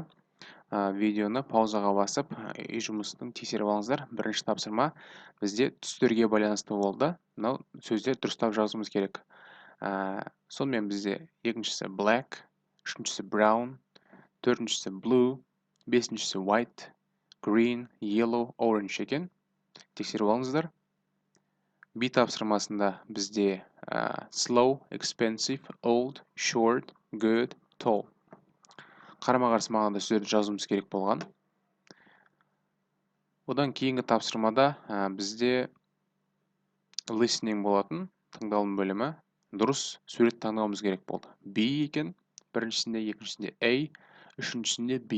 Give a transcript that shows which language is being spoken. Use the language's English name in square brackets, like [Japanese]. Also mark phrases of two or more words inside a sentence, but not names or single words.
[Kazakh] Видеоны паузаға басып, үй жұмысының тексеріп алыңыздар. Бірінші тапсырма бізде түстерге байланысты болды. Мынау сөздер дұрыстап жазуымыз керек. Сонымен бізде екіншісі black, үшіншісі brown, төртіншісі blue, бесіншісі [English] white, green, yellow, orange [Kazakh] екен. Тексеріп алыңыздар. B тапсырмасында бізде [English] slow, expensive, old, short, good, tall. [Kazakh] Қарама-қарсы мағынада сөздерді жазуымыз керек болған. Одан кейінгі тапсырмада бізде listening болатын, тыңдалым бөлімі. Дұрыс сурет таңдауымыз керек болды. B екен, біріншісінде, екіншісінде A, үшіншісінде B.